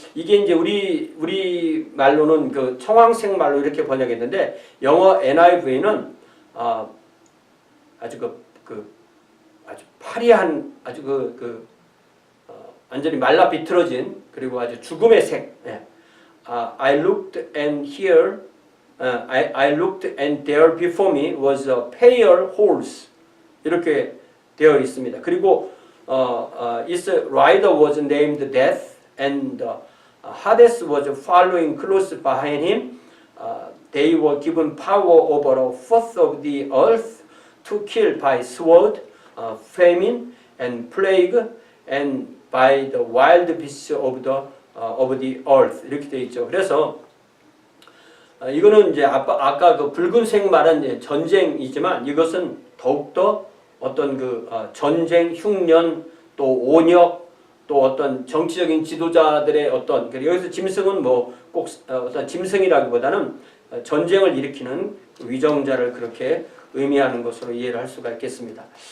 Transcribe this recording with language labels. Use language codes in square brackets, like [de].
[ko] 이게 이제 우리 말로는 그 청황색 말로 이렇게 번역했는데 영어 NIV는 아주 아주 파리한 아주 완전히 말라 비틀어진 그리고 아주 죽음의 색. [en] I looked and here, I looked and there before me was a pale horse. [ko] 이렇게 되어 있습니다. 그리고 [en] its rider was named Death, and Hades was following close behind him. They were given power over a fourth of the earth to kill by sword, famine, and plague, and by the wild beasts of the earth. [ko] 이렇게 되어 있죠. 그래서 이거는 이제 아까 그 붉은색 말은 이제 전쟁이지만 이것은 더욱더 어떤 전쟁, 흉년, 또 온역, 또 어떤 정치적인 지도자들의 어떤 여기서 짐승은 뭐 꼭 어떤 짐승이라기보다는 전쟁을 일으키는 위정자를 그렇게 의미하는 것으로 이해를 할 수가 있겠습니다.